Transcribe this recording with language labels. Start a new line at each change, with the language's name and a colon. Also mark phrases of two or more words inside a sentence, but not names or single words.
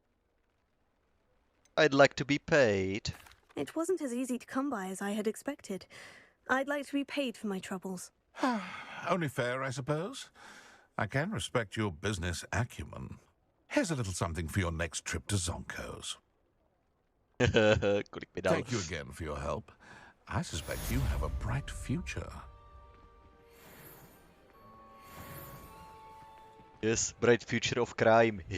English: I'd like to be paid. It wasn't as easy to come by as I had expected. I'd like to be paid for my troubles. Only fair, I suppose. I can respect your business acumen. Here's a little something for your next trip to Zonko's.
Czech: Kolik mi dal?
English: Thank you again for your help. I suspect you have a bright future. Yes, bright future of crime.